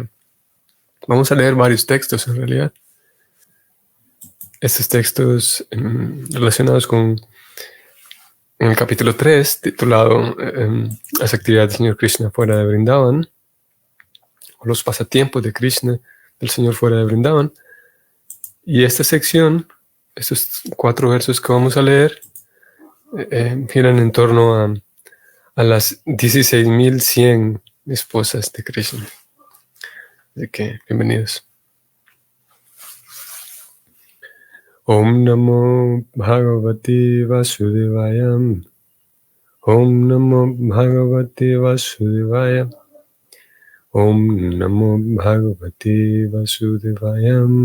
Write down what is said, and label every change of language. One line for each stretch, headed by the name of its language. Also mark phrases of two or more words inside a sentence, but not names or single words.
Spanish: Vamos a leer varios textos en realidad. Estos textos relacionados con en el capítulo 3, titulado Las actividades del Señor Krishna fuera de Vrindavan, o los pasatiempos de Krishna del Señor fuera de Vrindavan. Y esta sección, estos 4 versos que vamos a leer, giran en torno a las 16.100 esposas de Krishna. Así que, bienvenidos.
Sanskrit: ॐ नमो भगवते वासुदेवाय. ॐ नमो भगवते वासुदेवाय. ॐ नमो भगवते वासुदेवाय.